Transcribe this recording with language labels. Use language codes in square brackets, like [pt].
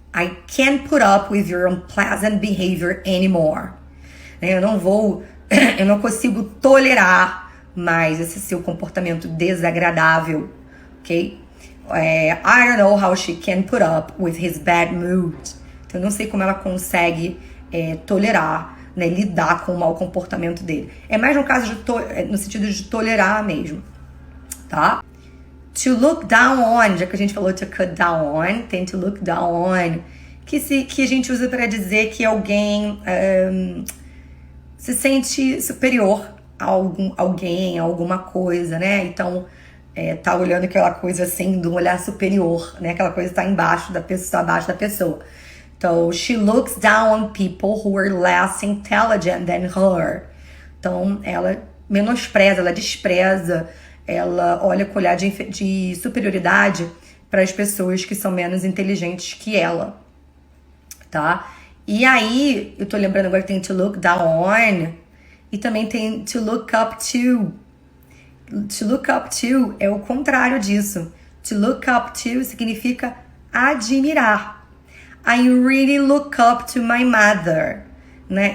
[en] I can't put up with your unpleasant behavior anymore. [pt] Eu não consigo tolerar mais esse seu comportamento desagradável, ok? [en] I don't know how she can put up with his bad mood. [pt] Então, eu não sei como ela consegue tolerar, né, lidar com o mau comportamento dele. É mais no caso no sentido de tolerar mesmo, tá? To look down on, já que a gente falou to cut down on, tem to look down on, que a gente usa para dizer que alguém se sente superior a alguém, a alguma coisa, né? Então, tá olhando aquela coisa assim, de um olhar superior, né? Aquela coisa tá embaixo da pessoa, abaixo da pessoa. [en] Então, she looks down on people who are less intelligent than her. [pt] Então, ela menospreza, ela despreza, ela olha com olhar de superioridade para as pessoas que são menos inteligentes que ela, tá? E aí, eu tô lembrando agora que tem to look down on e também tem to look up to. To look up to é o contrário disso. To look up to significa admirar. [en] I really look up to my mother, né?